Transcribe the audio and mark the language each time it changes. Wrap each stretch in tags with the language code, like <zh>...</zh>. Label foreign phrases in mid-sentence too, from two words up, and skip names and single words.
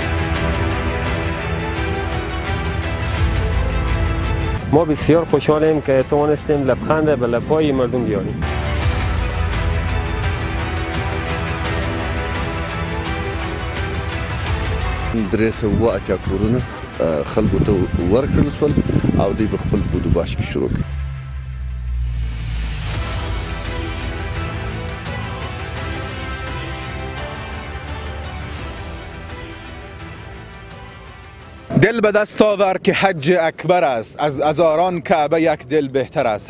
<fa>ما بسیار خوشحالیم که توانستیم لبخند به لب‌های مردم بیاریم.</fa> <ps>درس و اتیا کورونه خلکو ته ورکړل شول او دوی په خپل بودوباش کې شروع کړ.</ps> <fa>دل به دست آور که حج اکبر است، از هزاران کعبه یک دل بهتر است.</fa>